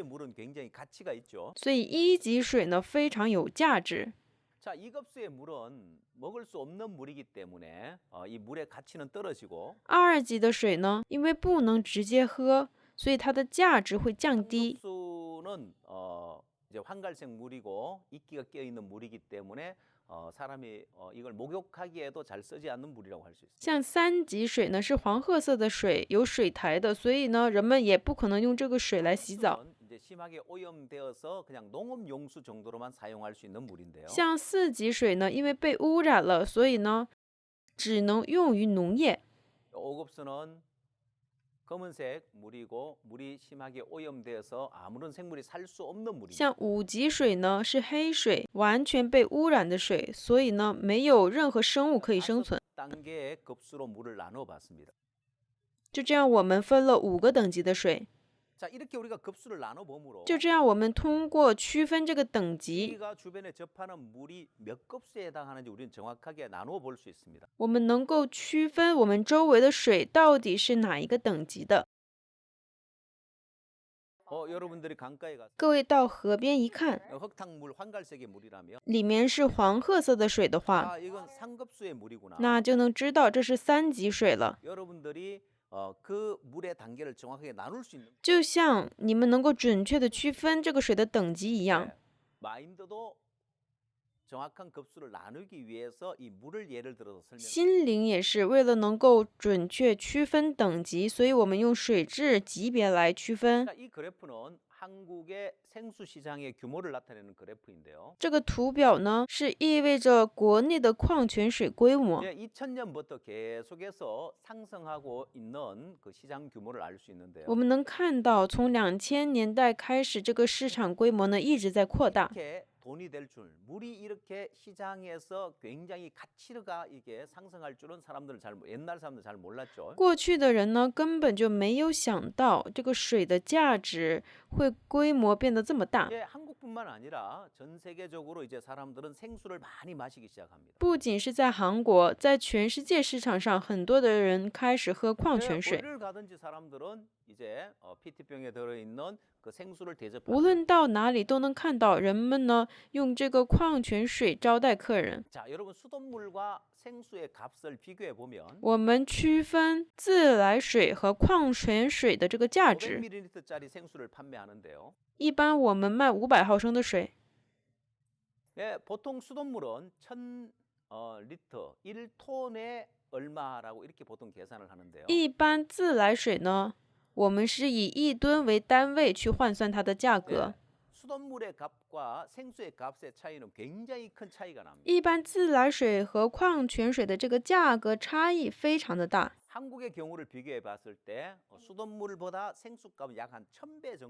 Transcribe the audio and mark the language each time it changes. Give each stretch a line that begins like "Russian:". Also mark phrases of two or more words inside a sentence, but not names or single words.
Korean: 흡수의 물은 굉장히 가치가 있죠.
Chinese: 所以1级水呢非常有价值。
Korean: 자, 이 급수의 물은 먹을 수 없는 물이기 때문에 이 물의 가치는 떨어지고
Chinese: 二级的水呢，因为不能直接喝，所以它的价值会降低。
Korean: 상급수는 이제 황갈색 물이고 이끼가 끼어 있는 물이기 때문에 사람이 이걸 목욕하기에도 잘 쓰지 않는 물이라고 할 수 있습니다.
Chinese: 像三级水呢是黄褐色的水，有水苔的，所以呢人们也不可能用这个水来洗澡。
Korean: 수는 이제 심하게 오염되어서 그냥 농업 용수 정도로만 사용할 수 있는 물인데요.
Chinese: 像四级水呢，因为被污染了，所以呢只能用于农业。
Korean: 5급수는 검은색 물이고 물이 심하게 오염되어서 아무런 생물이 살 수 없는 물입니다.
Chinese: 像五级水呢是黑水，完全被污染的水，所以呢没有任何生物可以生存。
Korean: 단계의 급수로 물을 나눠 봤습니다.
Chinese: 就这样，我们分了5个等级的水。
Korean: 자, 이렇게 우리가 급수를 나눠 봄으로
Chinese: 就这样，我们通过区分这个等级，
Korean: 우리가 주변에 접하는 물이 몇 급수에 해당하는지 우리는 정확하게 나누어 볼 수 있습니다.
Chinese: 我们能够区分我们周围的水到底是哪一个等级的。
Korean: 여러분들이 강가에 가서
Chinese: 各位到河边一看，
Korean: 흙탕물 황갈색의 물이라면
Chinese: 里面是黄褐色的水的话，
Korean: 아, 이건 상급수의 물이구나.
Chinese: 那就能知道这是3级水了。
Korean: 여러분들이 그 물의 단계를 정확하게 나눌 수 있는
Chinese: 就像你们能够准确的区分这个水的等级一样，
Korean: 마인드도 정확한 급수를 나누기 위해서 이 물을 예를 들어서 설명.
Chinese: 心灵也是为了能够准确区分等级，所以我们用水质级别来区分。
Korean: 이 그래프는 한국의 생수 시장의 규모를 나타내는 그래프인데요.
Chinese: 这个图表呢，是意味着国内的矿泉水规模。
Korean: 2000년부터 계속해서 상승하고 있는 그 시장 규모를 알 수 있는데요.
Chinese: 我们能看到，从2000年代开始，这个市场规模呢一直在扩大。
Korean: 이렇게 돈이 될 줄, 물이 이렇게 시장에서 굉장히 가치가 이게 상승할 줄은 옛날 사람들 잘 몰랐죠.
Chinese: 过去的人呢，根本就没有想到这个水的价值会规模变得这么大。
Korean: 한국뿐만 아니라 전 세계적으로 이제 사람들은 생수를 많이 마시기 시작합니다.
Chinese: 不仅是在韩国，在全世界市场上，很多的人开始喝矿泉水。
Korean: 어디를 가든지 사람들은 이제 PT병에 들어있는 그 생수를
Chinese: 无
Korean: 대접합니다.
Chinese: 论到哪里都能看到人们呢用这个矿泉水招待客人。
Korean: 자, 여러분 수돗물과 생수의 값을 비교해 보면
Chinese: 我们区分自来水和矿泉水的这个价值。
Korean: 500ml짜리 생수를 판매하는데요.
Chinese: 一般我们卖500毫升的水，
Korean: 보통 수돗물은 1000리터 1톤에 얼마라고 이렇게 보통 계산을 하는데요.
Chinese: 一般自来水呢，我们是以1吨为单位去换算它的价格。
Korean: 수돗물의 값과 생수의 값의 차이는 굉장히 큰 차이가 납니다.
Chinese: 一般自来水和矿泉水的这个价格差异非常的大。
Korean: 한국의 경우를 비교해 봤을 때 수돗물보다 생수값은 약 한 1000배 정도.